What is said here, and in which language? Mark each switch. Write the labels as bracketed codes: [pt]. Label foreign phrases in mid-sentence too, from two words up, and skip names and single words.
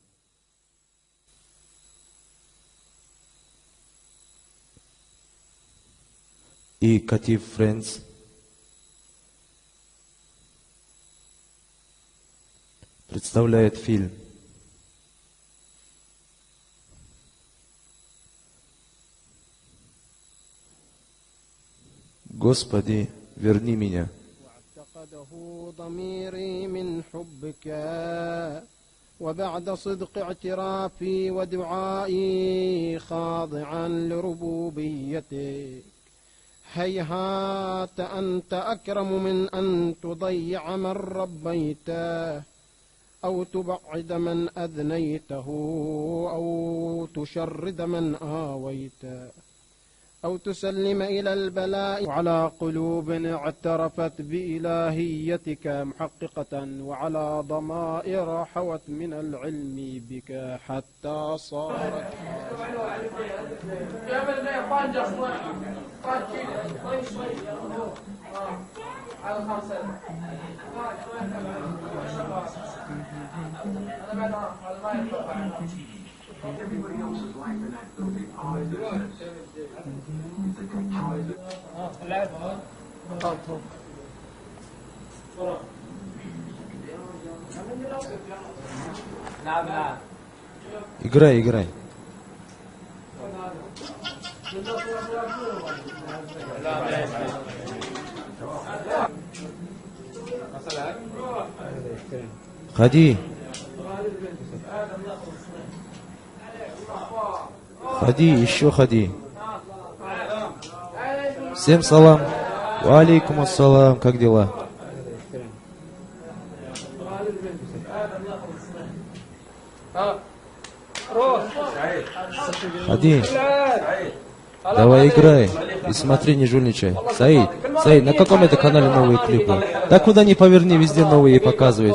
[ru] И Катив Френдс представляет фильм «Господи, верни меня». [ar] ضميري من حبك وبعد صدق اعترافي ودعائي خاضعا لربوبيتك هيهات أنت أكرم من أن تضيع من ربيته أو تبعد من أذنيته أو تشرد من آويته أو تسلم إلى البلاء على قلوب اعترفت بإلهيتك محققة وعلى ضمائر حوت من العلم بك حتى صارت [en] Everybody else's life and that will be positive. [ru] Играй, играй. Ходи. Ходи, еще ходи. Всем салам. [ar] وعليكم السلام. [ru] Как дела? Ходи. Давай играй. И смотри, не жульничай. Саид, на каком это канале новые клипы? Да куда ни поверни, везде новые показывают.